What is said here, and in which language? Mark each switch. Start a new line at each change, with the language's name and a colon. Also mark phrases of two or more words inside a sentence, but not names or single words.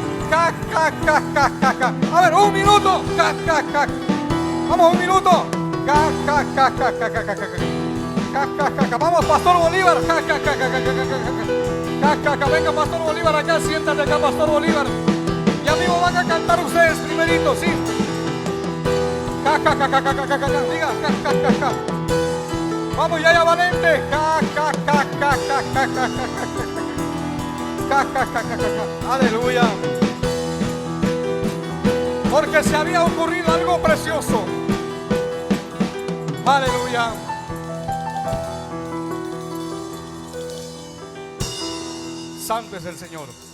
Spanish: A ver, un minuto. Vamos, un minuto. Vamos, Pastor Bolívar. Venga, Pastor Bolívar, acá, siéntate acá, Pastor Bolívar. Ya mismo van a cantar ustedes primerito, ¿sí? Ja, ja, ja, ja, ja, ja, ja, ja, diga, ja, ja, ja, ja. Vamos, ya, Valente. Ja, ja, ja, ja, ja, ja, ja, ja, ja, ja, ja, ja, ja. Aleluya. Porque se había ocurrido algo precioso. Aleluya. Santo es el Señor.